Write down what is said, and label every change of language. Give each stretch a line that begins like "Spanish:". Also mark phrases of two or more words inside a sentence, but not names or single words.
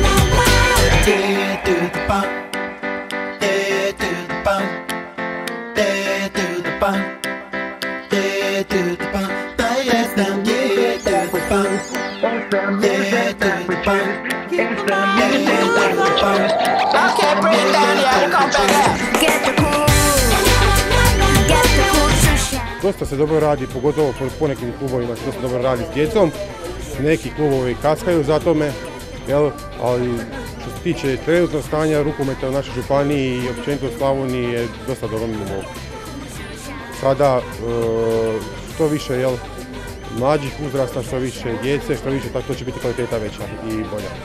English: Do the bump, do the bump, do the bump, do the bump. It's the music that we choose. It's the music that we choose. It's the music that we choose. Okay, bring it down here, come back. Get the cool shoe shine.
Croatian: Dosta se dobro radi, pogotovo po nekim klubovima se dosta dobro radi s djecom. Neki klubovi kaskaju za tome, ali što se tiče trenutnog stanja rukometa u našoj županiji i općenito u Slavoniji je dosta dobro nivou. Sada što više mlađih uzrasta, što više djece, što više, tako to će biti kvaliteta veća i bolja.